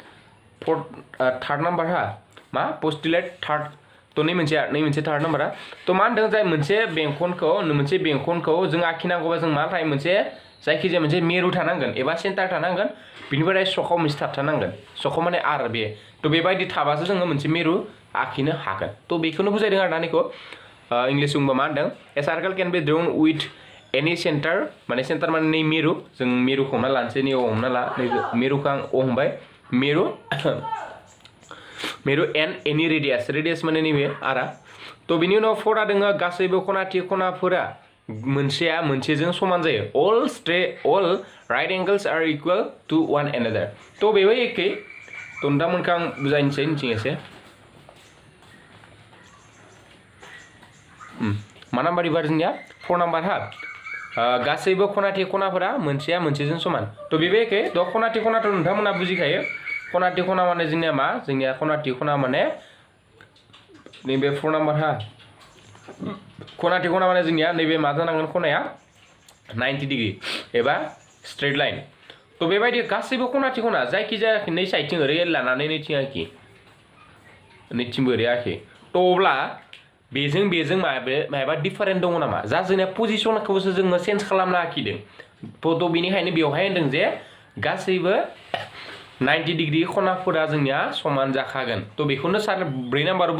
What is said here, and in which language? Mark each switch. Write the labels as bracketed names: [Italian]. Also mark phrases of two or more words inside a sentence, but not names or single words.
[Bodo] थार्ड नाम्बारहा मा पोस्टुलेट थार्ड तो नै मोनसे थार्ड नाम्बारा तो मा होनदों जाय मोनसे बेंखनखौ जों आखिनांगौबा जों मा थायो मोनसे जायखिजाया मोनसे मिरु थानांगोन एबा सेन्टार थानांगोन बिनिफ्राय सखाव मोनसे थाबथानांगोन सखाव माने आर बे तो बेबायदि थाबासो जोङो मोनसे मिरु आखिनो हागोन तो बेखौनो बुजायदों आरो ना नैखौ इंलिश बुंबा मा होनदों [English] a circle can be drawn with any centre [Bodo] माने सेन्टार माने नै मिरु जों मिरुखौ हमना लानोसै नै हमना ला मिरुखौ आं हमबाय मिरु [English] and any radius [Bodo] माने नैबे आरा तो बिनि उनाव फरा दङ गासैबो खनाफोरा मोनसेया मोनसेजों समान जायो [English] all right angles are equal to one another [Bodo] तो बेबो एखे तो नोंथांमोनखौ आं बुजायनोसै एसे मा नाम्बार एबार जोंनिया 4 नाम्बार हा गासैबो खनाफोरा मोनसेया मोनसेजों समान तो बेबो एखे तो खनाथ' नोंथांमोना बुजिखायो खनाथ' माने जोंनिया मा जोंनिया खनाथ' माने नैबे 4 नाम्बार हा खनाथ' माने जोंनिया नैबे मा जानांगोन खनाया 90 डिग्री एबा [English] straight line [Bodo] तो बेबायदि गासैबो खनाथ' जायखि जाया नै साइडथिं ओरै लानानै नैथिंबो ओरै आखि तो अब्ला बेजों माबा डिफारेन्ट दङ नामा जा जोंनिया पजिशनखौसो जोङो चेन्ज खालामना आखिदों तो बेनिखायनो बेवहाय होनदों जे गासैबो 90 डिग्री खनाफोरा जोंनिया समान जाखागोन तो बेखौनो सार 4 नाम्बाराव